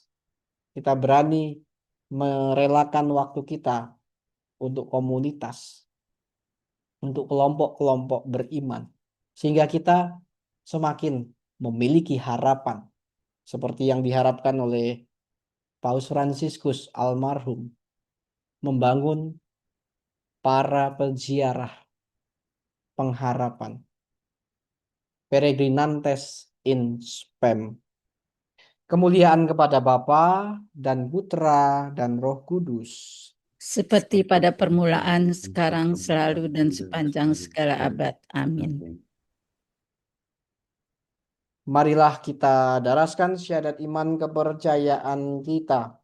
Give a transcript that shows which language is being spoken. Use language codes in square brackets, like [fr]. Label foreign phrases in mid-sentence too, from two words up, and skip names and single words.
[id] Kita berani merelakan waktu kita untuk komunitas, untuk kelompok-kelompok beriman, sehingga kita semakin memiliki harapan seperti yang diharapkan oleh Paus Fransiskus almarhum, membangun para peziarah pengharapan, [la] peregrinantes in spem. [id] Kemuliaan kepada Bapa dan Putra dan Roh Kudus. Seperti pada permulaan, sekarang, selalu, dan sepanjang segala abad. Amin. Marilah kita daraskan syahadat iman kepercayaan kita.